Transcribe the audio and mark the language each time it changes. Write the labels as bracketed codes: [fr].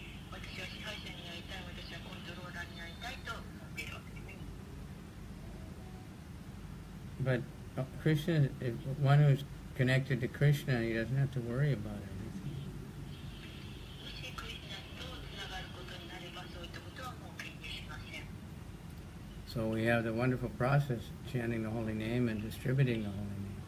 [ja] 私は支配者になりたい、私はコントローラーになりたいと思っているわけですね。 [en] But Krishna, if one who's connected to Krishna, he doesn't have to worry about anything. [ja] もしクリスナとつながることになれば、そういったことはもう気にしません。 [en] So we have the wonderful process, chanting the holy name and distributing the holy name.